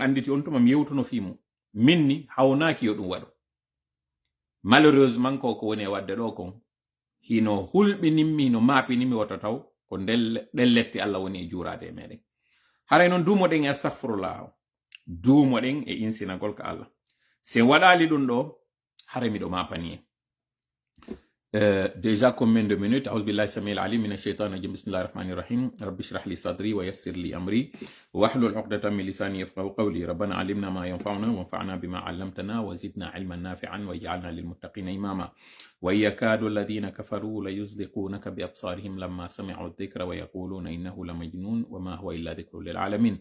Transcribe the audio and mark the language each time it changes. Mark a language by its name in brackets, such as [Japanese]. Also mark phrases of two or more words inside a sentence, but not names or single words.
[Fula] anditi on tuma mi yewtuno fimu minni hawnaki yo ɗum waɗo malheureusement ko woni e wadde ɗo kon hino hulɓinimmi hino maapinimmi wata taw ko ɗen letti Allah woni e juurade e meɗen haray noon dumoɗen e astahfirullah dumoɗen e insinagol ka Allah se waɗali ɗum ɗo hara miɗo mapani en [French] déjà combien de minutes? [Arabic] أعوذ بالله السميع العليم من الشيطان الرجيم بسم الله الرحمن الرحيم رب اشرح لي صدري ويسر لي أمري واحلل عقدة من لساني يفقهوا قولي ربنا علمنا ما ينفعنا وانفعنا بما علمتنا وزدنا علما نافعا واجعلنا للمتقين إماما ويكاد الذين كفروا ليزلقونك بأبصارهم لما سمعوا الذكر ويقولون إنه لمجنون وما هو إلا ذكر للعالمين